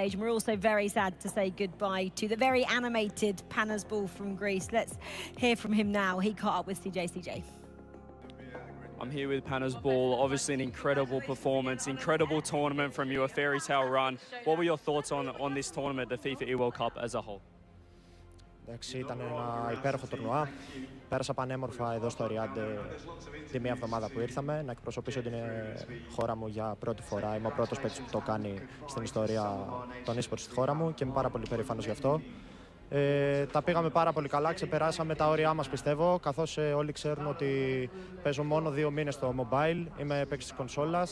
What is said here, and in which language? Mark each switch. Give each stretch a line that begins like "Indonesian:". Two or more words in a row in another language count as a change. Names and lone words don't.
English: And we're also very sad to say goodbye to the very animated Panasball from Greece. Let's hear from him now. He caught up with CJ. I'm here with Panasball. Obviously an incredible performance, incredible tournament from you, a fairy tale run. What were your thoughts on this tournament, the FIFAe World Cup as a whole?
Greek: Εντάξει, ήταν ένα υπέροχο τουρνουά. Πέρασα πανέμορφα εδώ στο Ριάντ τη μία εβδομάδα που ήρθαμε. Να εκπροσωπήσω την χώρα μου για πρώτη φορά. Είμαι ο πρώτος παίκτης που το κάνει στην ιστορία των e-sports στη χώρα μου και είμαι πάρα πολύ περήφανος γι' αυτό. Τα πήγαμε πάρα πολύ καλά, ξεπεράσαμε τα όρια μας πιστεύω, καθώς όλοι ξέρουν ότι παίζω μόνο 2 μήνες στο mobile, είμαι παίκτης της κονσόλας.